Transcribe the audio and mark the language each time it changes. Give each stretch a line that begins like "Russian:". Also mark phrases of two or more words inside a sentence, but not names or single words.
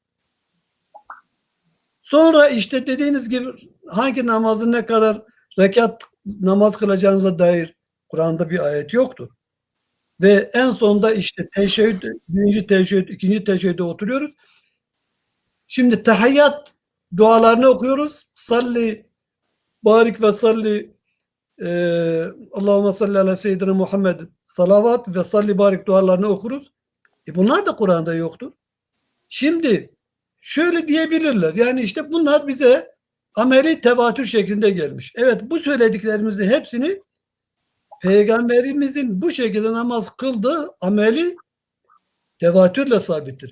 Turkish: Sonra işte dediğiniz gibi hangi namazın ne kadar rekat namaz kılacağınıza dair Kur'an'da bir ayet yoktur. Ve en sonunda işte teşehhüd, birinci teşehhüd, ikinci teşehhüde oturuyoruz. Şimdi tahiyyat dualarını okuyoruz. Salli, barik ve salli
Arabic: اللهم صل على سيدنا محمد
Turkish: salavat ve salli barik dualarını okuruz. Bunlar da Kur'an'da yoktur. Şimdi şöyle diyebilirler. Yani işte bunlar bize ameli tevatür şeklinde gelmiş. Evet, bu söylediklerimizin hepsini Peygamberimizin bu şekilde namaz kıldığı ameli tevatürle sabittir.